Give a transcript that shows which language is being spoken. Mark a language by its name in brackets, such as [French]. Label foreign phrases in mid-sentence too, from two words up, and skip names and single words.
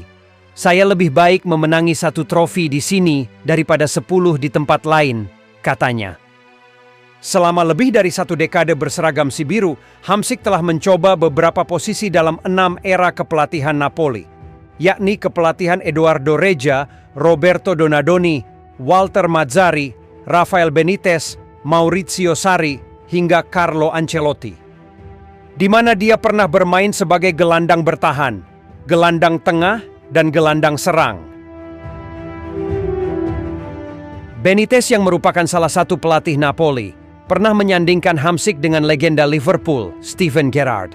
[Indonesian] "Saya lebih baik memenangi 1 trofi di sini daripada 10 di tempat lain," katanya. Selama lebih dari 1 dekade berseragam si biru, Hamsik telah mencoba beberapa posisi dalam 6 era kepelatihan Napoli, yakni kepelatihan Edoardo Reja, Roberto Donadoni, Walter Mazzarri, Rafael Benitez, Maurizio Sarri, hingga Carlo Ancelotti. Di mana dia pernah bermain sebagai gelandang bertahan, gelandang tengah, dan gelandang serang. Benitez yang merupakan salah satu pelatih Napoli, pernah menyandingkan Hamsik dengan legenda Liverpool, Steven Gerrard.